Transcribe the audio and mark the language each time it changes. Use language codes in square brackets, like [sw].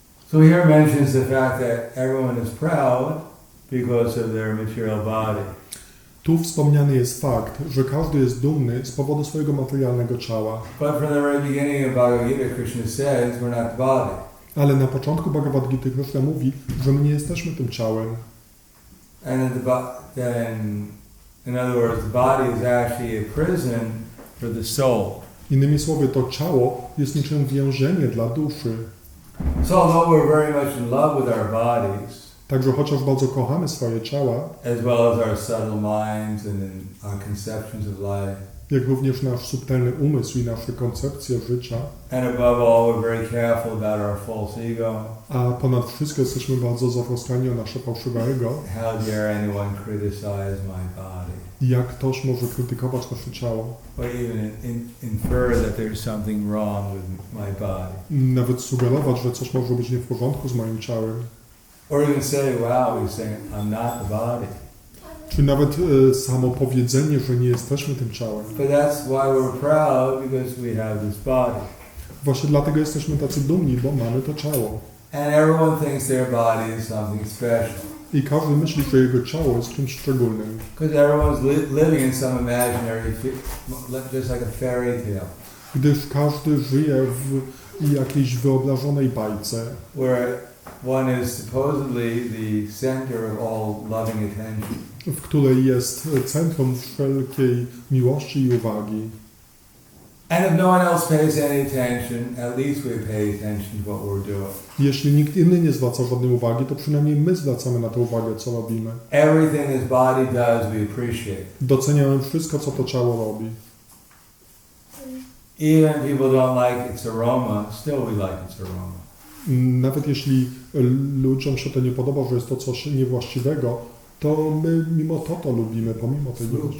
[en] So here mentions the fact that everyone is proud because of their material body. [pl] Tu wspomniany jest fakt, że każdy jest dumny z powodu swojego materialnego ciała. [en] But from the very beginning of Bhagavad Gita, Krishna says we're not the body. [pl] Ale na początku Bhagavad Gity Krishna mówi, że my nie jesteśmy tym ciałem. [en] And then, in other words, the body is actually a prison for the soul. [pl] Innymi słowy, to ciało jest niczym więzienie dla duszy. [en] So although we're very much in love with our bodies, [pl] Także chociaż bardzo kochamy swoje ciała, [en] as well as our subtle minds and our conceptions of life, [pl] jak również nasz subtelny umysł i nasze koncepcje życia, [en] and above all, we're very careful about our false ego. [pl] a ponad wszystko jesteśmy bardzo zatroskani o nasze fałszywe ego. [en] How dare anyone criticize my body? [pl] Jak ktoś może krytykować nasze ciało? [en] Or even infer that there's something wrong with my body. [pl] Nawet sugerować, że coś może być nie w porządku z moim ciałem. [en] Or even say, wow, he's saying, I'm not the body. [pl] Czy nawet samo powiedzenie, że nie jesteśmy tym ciałem. [en] But that's why we're proud, because we have this body. [pl] Właśnie dlatego jesteśmy tacy dumni, bo mamy to ciało. [en] And everyone thinks their body is something special. [pl] I każdy myśli, że jego ciało jest czymś szczególnym. [en] Because everyone's living in some imaginary, just like a fairy tale. [pl] Gdyż każdy żyje w jakiejś wyobrażonej bajce, [en] Where one is supposedly the center of all loving attention. [pl] w której jest centrum wszelkiej miłości i uwagi. [en] And if no one else pays any attention, at least we pay attention to what we're doing. [pl] Jeśli nikt inny nie zwraca żadnej uwagi, to przynajmniej my zwracamy na to uwagę, co robimy. [en] Everything this body does, we appreciate. [pl] Doceniamy wszystko, co to ciało robi. [en] Even if people don't like its aroma, still we like its aroma. [pl] Nawet jeśli ludziom się to nie podoba, że jest to coś niewłaściwego, to my mimo to lubimy, pomimo tego.